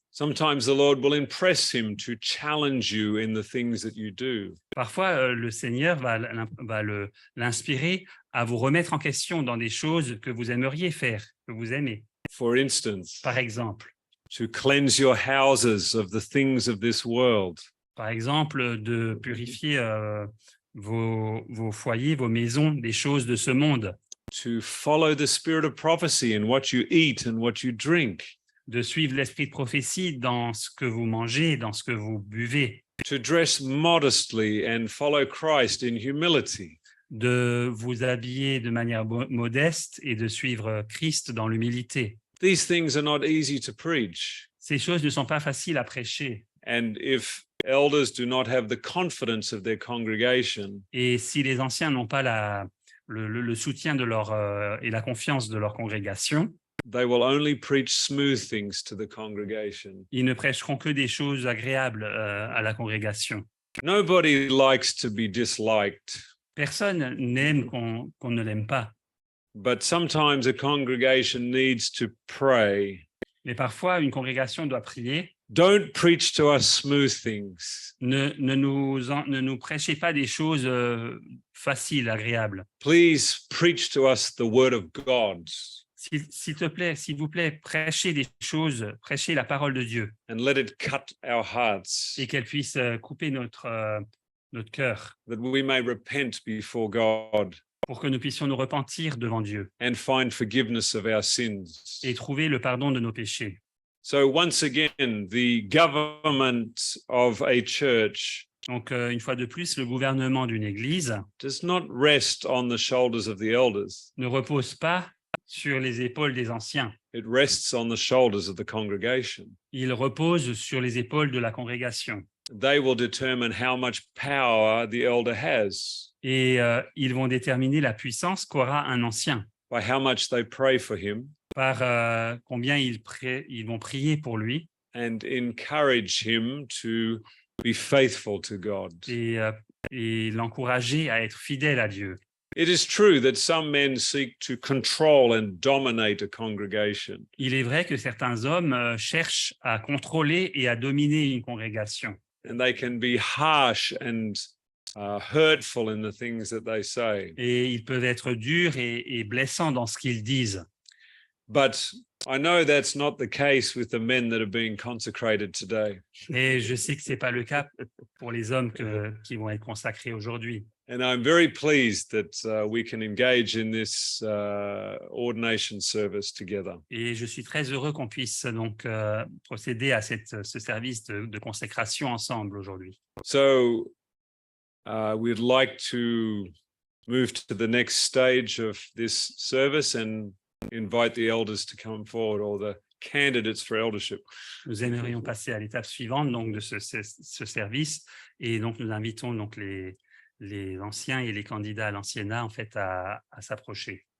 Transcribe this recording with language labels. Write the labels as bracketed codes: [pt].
[en] Sometimes the Lord will impress him to challenge you in the things that you do. [fr] Parfois, le Seigneur va l'inspirer à vous remettre en question dans des choses que vous aimeriez faire, que vous aimez. [en] For instance, [fr] Par exemple, [en] to cleanse your houses of the things of this world, [fr] de purifier vos foyers, vos maisons, des choses de ce monde, [en] to follow the spirit of prophecy in what you eat and what you drink, [fr] de suivre l'esprit de prophétie dans ce que vous mangez, dans ce que vous buvez, [en] to dress modestly and follow Christ in humility, [fr] de vous habiller de manière modeste et de suivre Christ dans l'humilité. [en] These things are not easy to preach. [fr] Ces choses ne sont pas faciles à prêcher. [en] And if elders do not have the confidence of their congregation, [fr] Et si les anciens n'ont pas le soutien de et la confiance de leur congrégation, [en] they will only preach smooth things to the congregation. [fr] ils ne prêcheront que des choses agréables à la congrégation. [en] Nobody likes to be disliked, [fr] Personne n'aime qu'on ne l'aime pas. [en] but sometimes a congregation needs to pray. [fr] Mais parfois, une congrégation doit prier. [en] Don't preach to us smooth things. [fr] Ne nous prêchez pas des choses faciles, agréables. [en] Please preach to us the word of God. [fr] S'il vous plaît, prêchez prêchez la parole de Dieu. [en] And let it cut our hearts. [fr] Et qu'elle puisse couper notre cœur. [en] That we may repent before God. [fr] Pour que nous puissions nous repentir devant Dieu. [en] And find forgiveness of our sins. [fr] Et trouver le pardon de nos péchés. [en] So once again, the government of a church [fr] Donc, une fois de plus, le gouvernement d'une église [en] does not rest on the shoulders of the elders. [fr] Ne repose pas sur les épaules des anciens. [en] It rests on the shoulders of the congregation. [fr] Il repose sur les épaules de la congrégation. [en] They will determine how much power the elder has. [fr] Et ils vont déterminer la puissance qu'aura un ancien. [en] By how much they pray for him. [fr] Par combien ils vont prier pour lui. [en] And encourage him to be faithful to God. [fr] Et l'encourager à être fidèle à Dieu. [en] It is true that some men seek to control and dominate a congregation. [fr] Il est vrai que certains hommes cherchent à contrôler et à dominer une congrégation. [en] And they can be harsh and hurtful in the things that they say. [fr] Et ils peuvent être durs et blessants dans ce qu'ils disent. [en] But I know that's not the case with the men that are being consecrated today. [fr] Et je sais que c'est pas le cas pour les hommes qui vont être consacrés aujourd'hui. [en] And I'm very pleased that we can engage in this ordination service together. [fr] Et je suis très heureux qu'on puisse donc procéder à ce service de consécration ensemble aujourd'hui. [en] So we'd like to move to the next stage of this service and invite the elders to come forward, or the candidates for eldership. [fr] Nous aimerions passer à l'étape suivante donc de ce service, et donc nous invitons donc les anciens et les candidats à l'anciennat en fait à s'approcher.